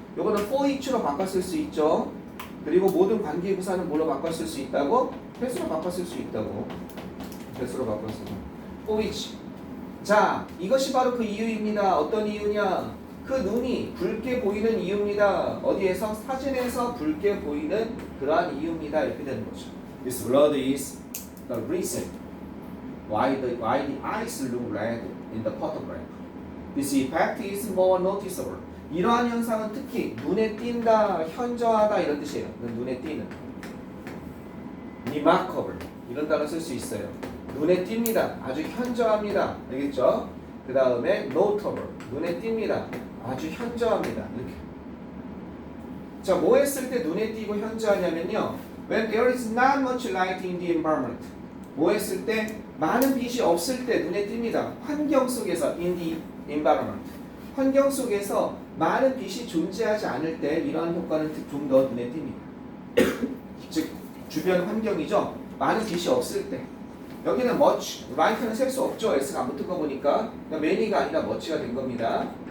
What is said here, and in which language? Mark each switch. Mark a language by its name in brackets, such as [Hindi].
[Korean] 요거는 [English] for each [Korean] 로 바꿨을 수 있죠. 그리고 모든 관계부사는 뭘로 바꿨을 수 있다고? 대수로 바꿨을 수 있다고. 대수로 바꿨을 수. for each. 자, 이것이 바로 그 이유입니다. 어떤 이유냐? 그 눈이 붉게 보이는 이유입니다. 어디에서? 사진에서 붉게 보이는 그러한 이유입니다. 이렇게 되는 거죠. [English] This blood is the reason why the eyes look red in the photograph. This effect is more noticeable. [Korean] 이러한 현상은 특히 눈에 띈다, 현저하다 이런 뜻이에요. 눈에 띄는. remarkable 이런 단어 쓸 수 있어요. 눈에 띕니다. 아주 현저합니다. 알겠죠? 그 다음에 notable 눈에 띕니다. 아주 현저합니다. 이렇게. 자, 뭐 했을 때 눈에 띄고 현저하냐면요. [English] When there is not much light in the environment. [Korean] 뭐 했을 때 많은 빛이 없을 때 눈에 띕니다. 환경 속에서 [English] in the environment. [Korean] 환경 속에서 많은 빛이 존재하지 않을 때 이러한 효과는 좀 더 눈에 띕니다. 즉 주변 환경이죠. 많은 빛이 없을 때. 여기는 much, light는 셀 수 없죠. S가 안 붙은 거 보니까 many가 아니라 much가 된 겁니다.